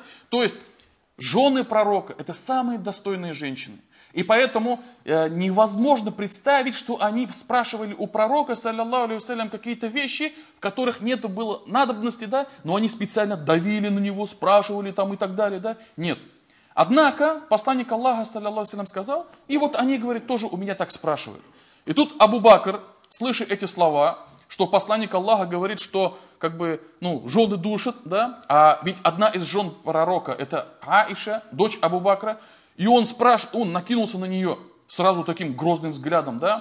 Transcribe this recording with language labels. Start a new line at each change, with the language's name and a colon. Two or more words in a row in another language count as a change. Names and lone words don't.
Russian: То есть жены пророка – это самые достойные женщины. И поэтому невозможно представить, что они спрашивали у пророка,
Arabic: صلى الله عليه وسلم,
Russian: какие-то вещи, в которых нет было надобности, да, но они специально давили на него, спрашивали там и так далее, да. Нет. Однако посланник Аллаха,
Arabic: صلى الله عليه وسلم,
Russian: сказал, и вот они, говорят, тоже у меня так спрашивают. И тут Абу Бакр, слыша эти слова, что посланник Аллаха говорит, что как бы, ну, жены душат, да, а ведь одна из жен пророка, это Аиша, дочь Абу Бакра, и он накинулся на нее сразу таким грозным взглядом, да.